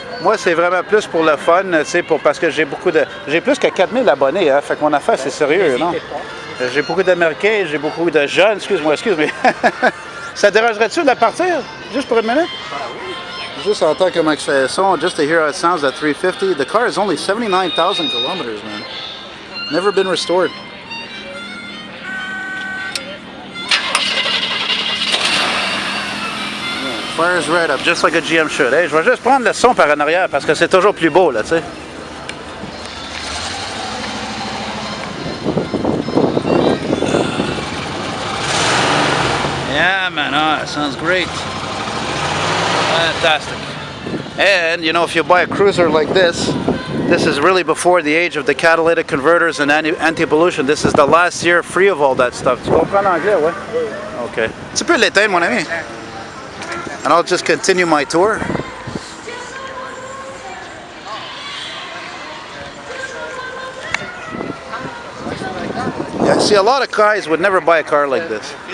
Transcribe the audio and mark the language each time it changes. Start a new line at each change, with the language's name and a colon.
French: Moi, c'est vraiment plus pour le fun, tu sais, parce que j'ai plus que 4000 abonnés, hein. Fait que mon affaire, c'est sérieux, non? J'ai beaucoup d'Américains, j'ai beaucoup de jeunes. Excuse-moi. Ça dérangerait-tu de la partir? Juste pour une minute? Juste en tant que son,
English: just to hear how it sounds at 350. The car is only 79,000 kilometers, man. Never been restored. Yeah, fire's right up, just like a GM should.
French: Hey, je vais juste prendre le son par en arrière parce que c'est toujours plus beau, là, tu sais.
English: Yeah, man, that sounds great. Fantastic. And you know, if you buy a cruiser like this is really before the age of the catalytic converters and anti-pollution. This is the last year free of all that stuff.
French: Tu comprends l'anglais, ouais? Okay. Tu peux l'éteindre, mon ami.
English: And I'll just continue my tour. Yeah, see, a lot of guys would never buy a car like this.